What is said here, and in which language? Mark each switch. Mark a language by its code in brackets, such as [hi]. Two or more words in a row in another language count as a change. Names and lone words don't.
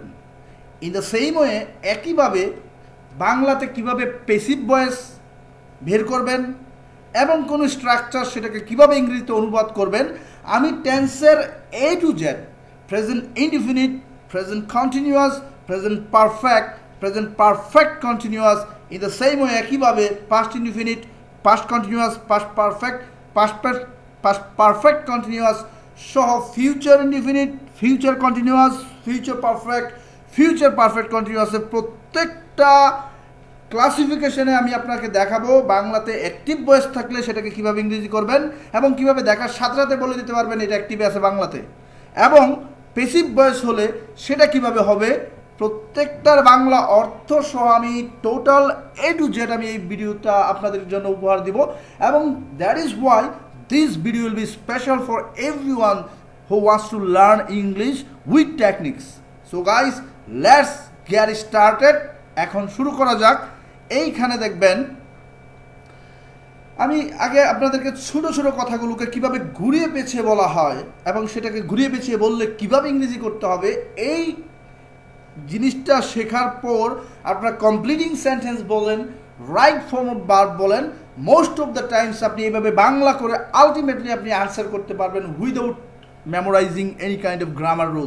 [en] in the same way [bn] একইভাবে বাংলাতে কীভাবে [en] passive voice [bn] বের করবেন এবং কোনো স্ট্রাকচার সেটাকে কীভাবে ইংরেজিতে অনুবাদ করবেন, আমি টেন্সের [en] A to Z, present indefinite, present continuous, present perfect continuous, in the same way একইভাবে past indefinite, past continuous, past perfect continuous [bn] সহ [en] future indefinite, future continuous, future perfect continuous [bn] এর প্রত্যেকটা ক্লাসিফিকেশনে আমি আপনাকে দেখাবো বাংলাতে [en] active voice [bn] থাকলে সেটাকে কীভাবে ইংরেজি করবেন এবং কীভাবে দেখার সাথে সাথে বলে দিতে পারবেন এটা অ্যাক্টিভ আছে বাংলাতে, এবং [en] passive voice [bn] হলে সেটা কীভাবে হবে প্রত্যেকটার বাংলা অর্থ সহ আমি টোটাল [en] A to Z [bn] আমি এই ভিডিওটা আপনাদের জন্য উপহার দিব। [en] এবং that is why this video will be special for everyone who wants to learn English with techniques. so guys, let's get started. [bn] এখন শুরু করা যাক। এইখানে দেখবেন আমি আগে আপনাদেরকে ছোট ছোট কথাগুলোকে কিভাবে ঘুরিয়ে পেঁচিয়ে বলা হয় এবং সেটাকে ঘুরিয়ে পেঁচিয়ে বললে কিভাবে ইংরেজি করতে হবে এই জিনিসটা শেখার পর আপনারা [en] completing sentence [bn] বলেন, [en] right form of verb [bn] বলেন, [en] most of the times [bn] আপনি এইভাবে বাংলা করে আলটিমেটলি আপনি আনসার করতে পারবেন [en] without memorizing any kind of grammar rules.